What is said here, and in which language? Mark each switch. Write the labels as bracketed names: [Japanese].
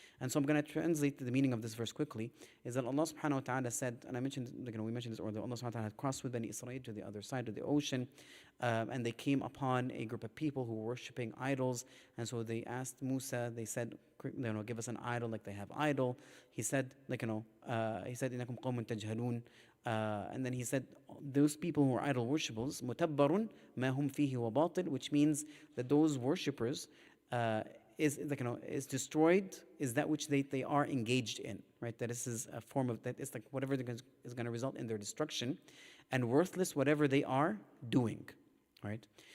[English] And so I'm going to translate the meaning of this verse quickly. Is that Allah subhanahu wa ta'ala said, and I mentioned, we mentioned this earlier, Allah subhanahu wa ta'ala had crossed with Bani Israel to the other side of the ocean, and they came upon a group of people who were worshipping idols, and so they asked Musa, they said, give us an idol like they have idol. He said, [Arabic] إنكم قوم تجهلون. [English] And then he said, those people who are idol worshippers, [Arabic] متبر ما هم فيه وباطل, [English] which means that those worshippers is destroyed, is that which they are engaged in, right? That this is a form of, that it's like whatever is going to result in their destruction, and worthless whatever they are doing, right?